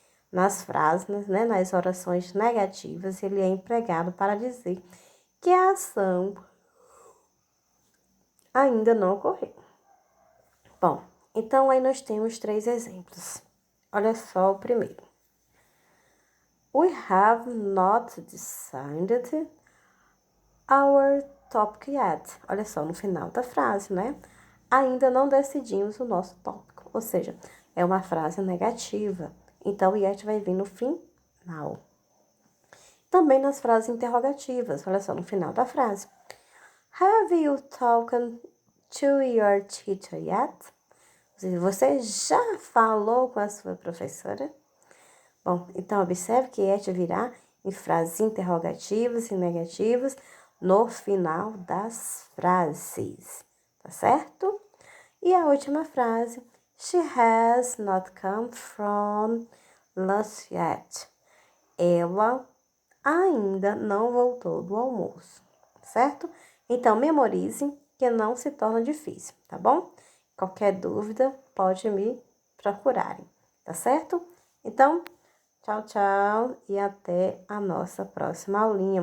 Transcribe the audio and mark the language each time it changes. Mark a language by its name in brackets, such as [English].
[Portuguese] Nas frases, né, nas orações negativas, ele é empregado para dizer que a ação ainda não ocorreu. Bom, então aí nós temos 3 exemplos. Olha só o primeiro. [English] We have not decided our topic yet. [Portuguese] Olha só, no final da frase, né? Ainda não decidimos o nosso tópico. Ou seja, é uma frase negativa. Então, o yet vai vir no final. Também nas frases interrogativas. Olha só, no final da frase. [English] Have you talked to your teacher yet? [Portuguese] Você já falou com a sua professora? Bom, então observe que yet virá em frases interrogativas e negativas no final das frases, tá certo? E a última frase, [English] she has not come from lunch yet. [Portuguese] Ela ainda não voltou do almoço, certo? Então, memorize que não se torna difícil, tá bom? Qualquer dúvida, pode me procurarem, tá certo? Então, tchau, tchau e até a nossa próxima aulinha.